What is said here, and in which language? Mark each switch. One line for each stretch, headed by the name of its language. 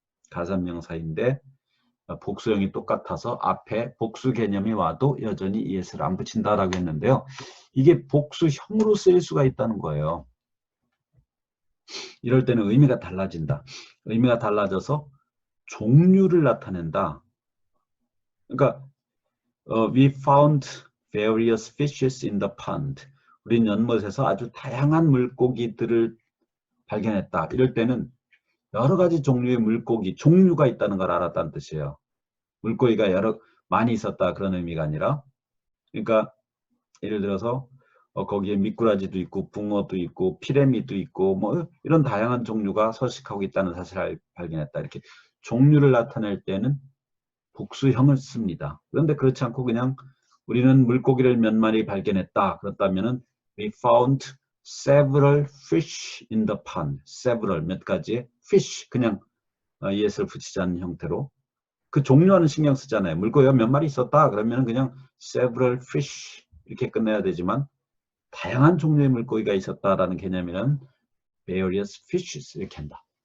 Korean: 가산명사인데 복수형이 똑같아서 앞에 복수 개념이 와도 여전히 es를 안 붙인다라고 했는데요. 이게 복수형으로 쓰일 수가 있다는 거예요. 이럴 때는 의미가 달라진다. 의미가 달라져서 종류를 나타낸다. 그러니까
English: we found various fishes in the pond.
Korean: 우린 연못에서 아주 다양한 물고기들을 발견했다. 이럴 때는 여러 가지 종류의 물고기, 종류가 있다는 걸 알았다는 뜻이에요. 물고기가 많이 있었다 그런 의미가 아니라, 그러니까 예를 들어서 거기에 미꾸라지도 있고 붕어도 있고 피레미도 있고 뭐 이런 다양한 종류가 서식하고 있다는 사실을 발견했다. 이렇게 종류를 나타낼 때는 복수형을 씁니다. 그런데 그렇지 않고 그냥 우리는 물고기를 몇 마리 발견했다. 그렇다면은
English: we found several fish in the pond.
Korean: several 몇 가지의 fish 그냥 es를 붙이지 않는 형태로 그 종류와는 신경 쓰잖아요. 물고기가 몇 마리 있었다. 그러면 그냥 several fish 이렇게 끝내야 되지만 다양한 종류의 물고기가 있었다라는 개념이란 various fishes 이렇게 한다.